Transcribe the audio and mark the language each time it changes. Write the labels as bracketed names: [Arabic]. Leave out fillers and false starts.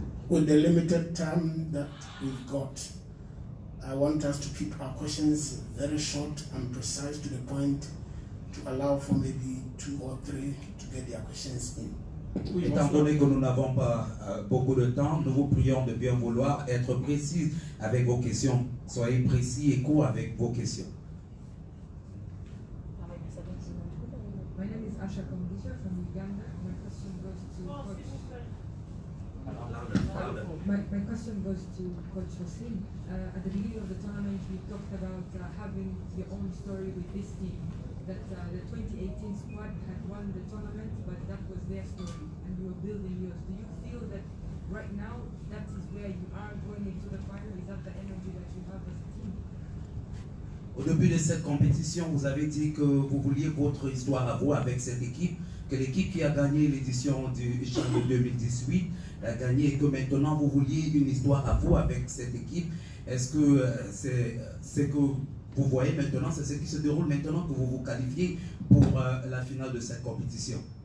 [English] With the limited time that we've got, I want us to keep our questions very short and precise to the point to allow for maybe 2 or 3 to get their questions in. [French] Étant donné que nous n'avons pas beaucoup de temps, nous vous prions de bien vouloir être précis avec vos questions. Soyez précis et courts avec vos questions. [English] My name is Asha Kambisha from Uganda. My question goes to Coach. My question goes to Coach Wasim. At the beginning of the tournament, we talked about having your own story with this team. That the 2018 squad had won the tournament, but that was their story, and you were building yours. Do you feel that right now that is where you are going into the final? Is that the energy that you have as a team? [French] Au début de cette compétition, vous avez dit que vous vouliez votre histoire à vous avec cette équipe, que l'équipe qui a gagné l'édition du Championnat 2018 a gagné et que maintenant vous vouliez une histoire à vous avec cette équipe. Est-ce que c'est que vous voyez maintenant, c'est ce qui se déroule maintenant que vous vous qualifiez pour la finale de cette compétition?